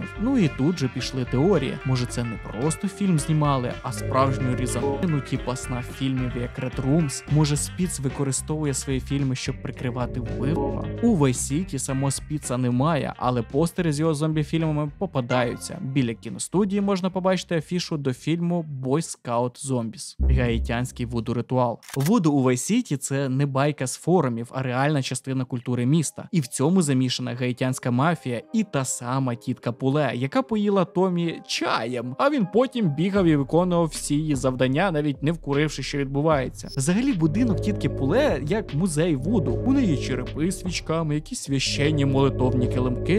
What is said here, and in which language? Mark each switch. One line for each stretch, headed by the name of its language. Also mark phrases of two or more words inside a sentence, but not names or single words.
Ukrainian: Ну і тут же пішли теорії. Може, це не просто фільм знімали, а справжню різанину, типа сна фільмів як Red Rooms. Може, Спіц використовує свої фільми, щоб прикривати вбивства? У Vice City самого Спіца немає, але постери з його зомбі-фільмами попадаються. Біля кіностудії можна побачити афішу до фільму Boy Scout Zombies. Гаїтянський вуду-ритуал. Вуду у Vice City – це не байка з форумів, а реальна частина культури міста. І в цьому замішана гаїтянська мафія і та сама тітка Пуле, яка поїла Томі чаєм, а він потім бігав і виконував всі її завдання, навіть не вкуривши, що відбувається. Взагалі, будинок тітки Пуле як музей вуду. У неї черепи з свічками, якісь священні молитовні килимки.